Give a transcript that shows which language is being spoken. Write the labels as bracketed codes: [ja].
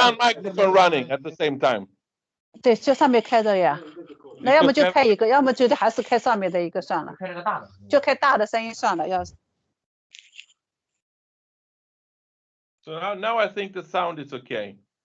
[en] one microphone running at the same time. [zh] 对，就上面开着呀。那要么就开一个，要么就还是开上面的一个算了。就开大的声音算了，要是。 [en] So now I think the sound is okay.